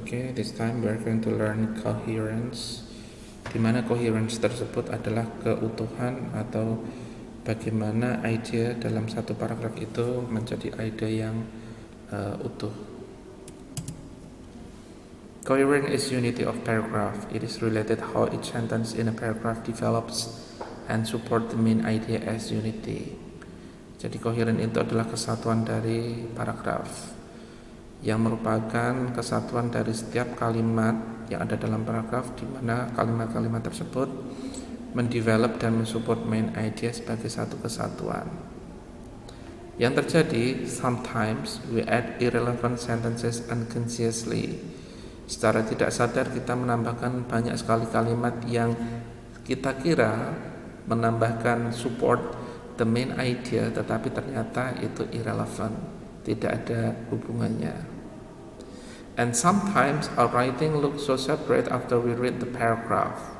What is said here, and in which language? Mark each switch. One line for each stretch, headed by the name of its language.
English: Okay, this time we are going to learn coherence.
Indonesian: Di mana coherence tersebut adalah keutuhan atau bagaimana ide dalam satu paragraf itu menjadi ide yang utuh.
English: Coherence is unity of paragraph. It is related how each sentence in a paragraph develops and support the main idea as unity.
Indonesian: Jadi coherence itu adalah kesatuan dari paragraf, yang merupakan kesatuan dari setiap kalimat yang ada dalam paragraf, di mana kalimat-kalimat tersebut mendevelop dan mensupport main idea sebagai satu kesatuan. Yang terjadi,
English: sometimes we add irrelevant sentences unconsciously.
Indonesian: Secara tidak sadar kita menambahkan banyak sekali kalimat yang kita kira menambahkan
English: support the main idea,
Indonesian: tetapi ternyata itu irrelevant, tidak ada hubungannya.
English: And sometimes our writing looks so separate after we read the paragraph.